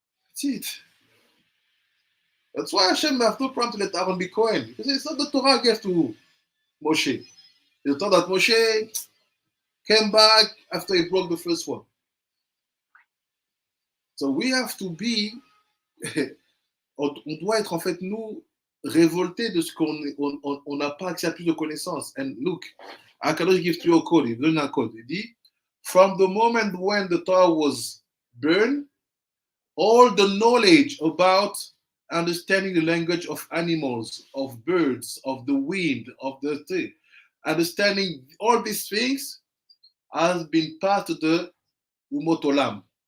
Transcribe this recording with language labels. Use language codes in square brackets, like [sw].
[en] That's it. That's why Hashem have no problem to let Aaron be Kohen. Because it's not the Torah gave to Moshe. The Torah that Moshe came back after he broke the first one. So we have to be, [fr] on doit être en fait nous révoltés de ce qu'on n'a pas accès à plus de connaissances. [en] And look, Akadosh gives you a code, [fr] il donne un code. Il dit, [en] from the moment when the Torah was burned, all the knowledge about understanding the language of animals, of birds, of the wind, of the thing, understanding all these things has been part of the Umot Olam.